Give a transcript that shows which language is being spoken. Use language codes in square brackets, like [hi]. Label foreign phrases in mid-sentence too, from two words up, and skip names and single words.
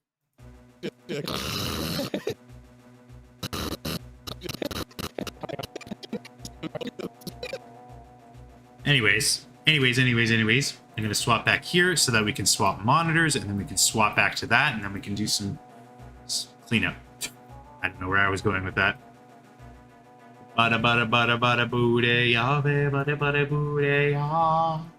[en] Anyways. I'm gonna swap back here so that we can swap monitors, and then we can swap back to that, and then we can do some cleanup. I don't know where I was going with that. Bada bada bada bada booty ya, bada bada booty ya.